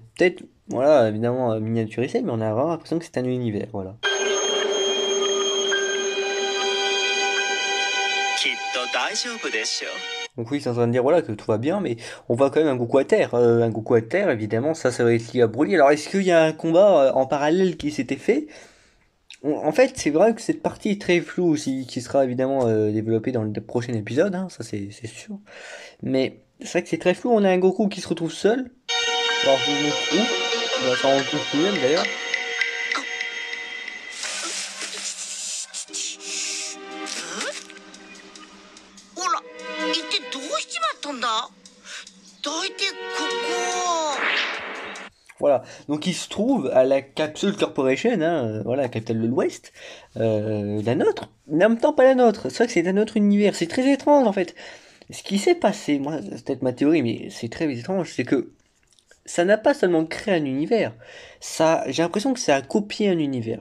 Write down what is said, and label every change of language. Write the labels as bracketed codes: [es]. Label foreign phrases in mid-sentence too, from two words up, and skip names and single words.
[fr] Peut-être, voilà, évidemment miniaturisé, mais on a vraiment l'impression que c'est un univers, voilà. [ja] きっと大丈夫でしょう。 [fr] Donc oui, c'est en train de dire voilà que tout va bien, mais on voit quand même un Goku à terre. Un Goku à terre, évidemment, ça va être lié à Broly. Alors est-ce qu'il y a un combat en parallèle qui s'était fait? En fait, c'est vrai que cette partie est très floue aussi, qui sera évidemment développée dans le prochain épisode, hein, ça c'est sûr. Mais c'est vrai que c'est très flou, on a un Goku qui se retrouve seul. Alors je me trouve où? On va s'en rendre compte lui-même d'ailleurs. [ja] ほら一体どうしちまったんだ？どいてここ。 [fr] Voilà, donc il se trouve à la Capsule Corporation, hein, voilà, la capitale de l'Ouest, la nôtre, mais en même temps pas la nôtre, c'est vrai que c'est un autre univers, c'est très étrange en fait. Ce qui s'est passé, moi c'est peut-être ma théorie, mais c'est très étrange, c'est que ça n'a pas seulement créé un univers, ça, j'ai l'impression que ça a copié un univers.